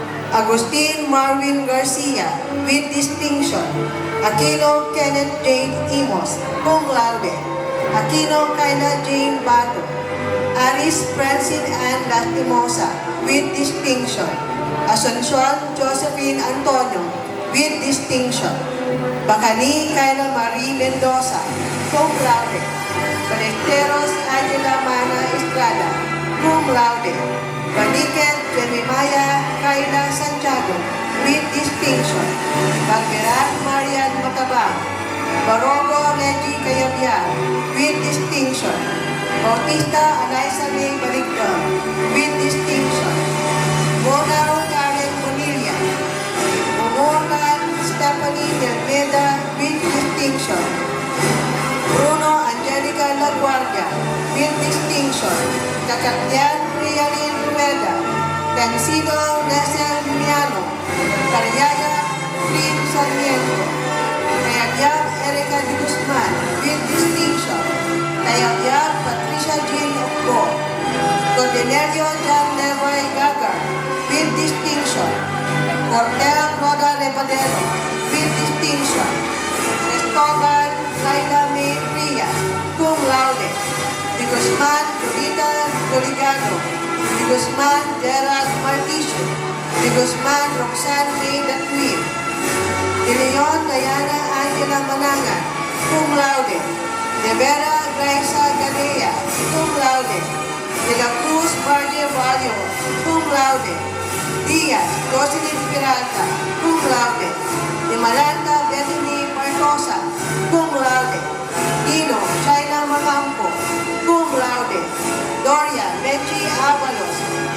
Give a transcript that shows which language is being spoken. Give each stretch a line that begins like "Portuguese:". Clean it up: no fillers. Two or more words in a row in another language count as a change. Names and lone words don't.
English: Agustin Marvin Garcia, with distinction. Aquino Kenneth Jane Imos,
Latin: cum laude.
English: Aquino Kayla Jane Bato. Aris Francine Ann Lastimosa, with distinction. Asuncion Josephine Antonio, with distinction. Bacani Kayla Marie Mendoza,
Latin: cum laude. Balesteros Angela Mana Estrada, cum laude.
English: Baniket Jeremiah Kayla Santiago, with distinction. Bagberan Marian Matabang. Barogo Reggie Cayabyar, with distinction. Bautista Eliza May Baligdo, with distinction. Bonao Karen Bonilla. Morgan Stephanie Delmeda, with distinction. Bruno Angelica Laguardia, with distinction. Kakatyan Rialin Rueda. Tansino Nesel Miano. Cariaya Lynn Sarmiento. Kayabyab Erica de Guzman, with distinction. Kayabyab Patricia Jean Ocbo. Cordenerio John Leroy Gagar, with distinction. Cortel Roda Rebadero, with distinction.
Latin: Cristobal Laila May Frias, cum laude.
English: De Guzman Dorita Doligado. De Guzman Gerald Marticio. De Guzman Roxanne May Datwin. De Leon Diana Angela Manangan,
Latin: cum laude. De Vera Graisa Gadea, cum laude. De la Cruz Barrio Valio, cum laude. Diaz Jocelyn Peralta, cum laude. De Malanda Bethany Partosa, cum laude. Dino China Macampo, cum laude. Doria Benji Avalos, cum laude.